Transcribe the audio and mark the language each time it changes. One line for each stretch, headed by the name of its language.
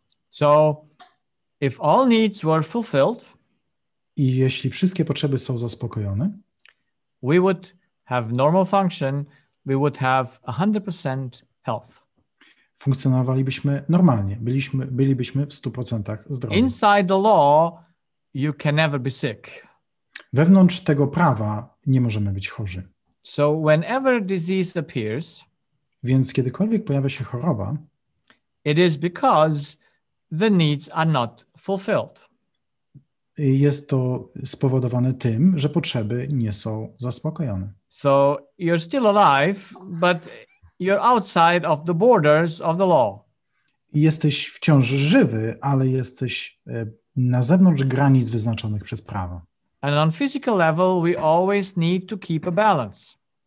English: So if all needs were fulfilled,
Polish: I jeśli wszystkie potrzeby są zaspokojone,
English: we would have normal function, we would have 100% health.
Polish: funkcjonowalibyśmy normalnie, bylibyśmy w 100% zdrowi.
English: Inside the law, you can never be sick.
Polish: Wewnątrz tego prawa nie możemy być chorzy.
English: So whenever disease appears,
Polish: Więc kiedykolwiek pojawia się choroba,
English: it is because the needs are not fulfilled.
Polish: jest to spowodowane tym, że potrzeby nie są zaspokojone.
English: So you're still alive, but you're outside of the borders of the law.
Polish: I jesteś wciąż żywy, ale jesteś na zewnątrz granic wyznaczonych przez prawo.
English: And on physical level, we always need to keep a balance.